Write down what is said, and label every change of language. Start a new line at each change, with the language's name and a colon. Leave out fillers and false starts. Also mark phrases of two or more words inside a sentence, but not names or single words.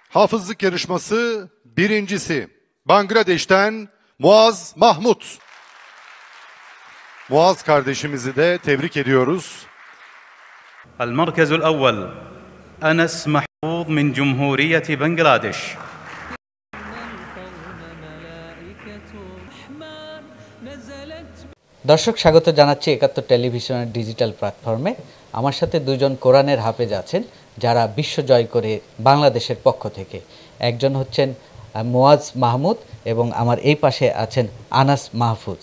Turkish: Hafızlık yarışması birincisi Bangladeş'ten Muaz Mahmut. Muaz kardeşimizi de tebrik ediyoruz.
Arabic: المركز الأول أنس محفوظ من جمهورية بنغلاديش.
Bangla: দর্শক স্বাগত জানাচ্ছি একাত্তর টেলিভিশনের ডিজিটাল প্ল্যাটফর্মে। আমার সাথে দুজন কোরআনের হাফেজ আছেন যারা বিশ্ব জয় করে বাংলাদেশের পক্ষ থেকে। একজন হচ্ছেন মুয়াজ মাহমুদ এবং আমার এই পাশে আছেন আনাস মাহফুজ।